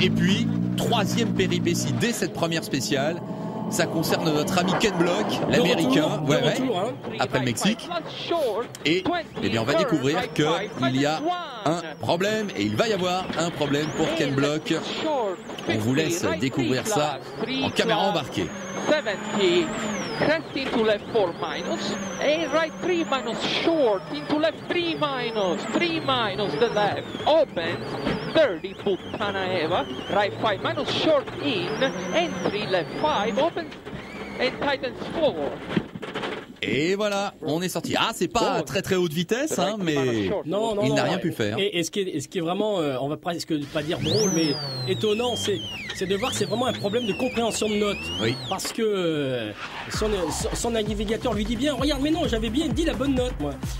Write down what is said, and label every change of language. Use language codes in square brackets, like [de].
[fr] Et puis 3e péripétie dès cette première spéciale, ça concerne notre ami Ken Block, l'américain, après le Mexique. Et eh bien on va découvrir qu'il y a un problème, et il va y avoir un problème pour Ken Block. On vous laisse découvrir ça en caméra embarquée. [en] 70, crest into left 4 minus, and right 3 minus short, into left 3 minus the left, opens, 30, put Panaeva, right 5 minus short in, entry left 5, opens, and tightens 4. [fr] Et voilà, on est sorti. Ah, c'est pas très très haute vitesse, hein, mais non, il n'a rien pu faire. Et ce qui est vraiment, on va presque pas dire drôle, mais étonnant, c'est de voir que c'est vraiment un problème de compréhension de notes. Oui. Parce que son navigateur lui dit bien, regarde, mais non, j'avais bien dit la bonne note, moi.